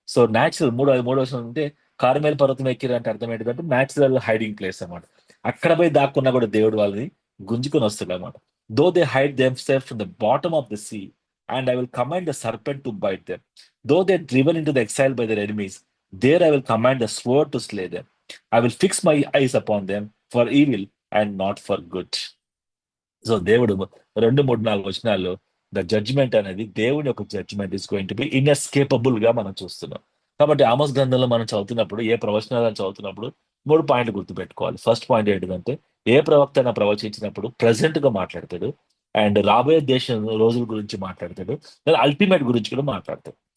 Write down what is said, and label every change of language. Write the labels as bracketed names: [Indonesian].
[Telugu] So natural 3వ వచనం అంటే కార్మెల్ పర్వతం ఎక్కిరు అంటే అర్థం ఏంటంటే న్యాచురల్ హైడింగ్ ప్లేస్ అన్నమాట. అక్కడ పోయి దాక్కున్నా కూడా దేవుడు వాళ్ళని గుంజుకొని వస్తాడు అనమాట. [English] Though they hide them self from the bottom of the sea and I will command the serpent to bite them. Though they driven into the exile by their enemies There I will command the sword to slay them. I will fix my eyes upon them for evil and not for good. [Telugu] So దేవుడు 2, 3, 4 వచనాల్లో the judgement అనేది దేవుడి యొక్క judgement [English] is going to be inescapable [Telugu] గా మనం చూస్తున్నాం. కాబట్టి ఆమోస్ గ్రంథంలో మనం చదువుతున్నప్పుడు, ఏ ప్రవచనాలను చదువుతున్నప్పుడు 3 పాయింట్లు గుర్తుపెట్టుకోవాలి. ఫస్ట్ పాయింట్ ఏంటిదంటే, ఏ ప్రవక్త అయినా ప్రవచించినప్పుడు ప్రెసెంట్ గా మాట్లాడతాడు, అండ్ రాబోయే దేశం రోజుల గురించి మాట్లాడతాడు, దాని అల్టిమేట్ గురించి కూడా మాట్లాడతాడు.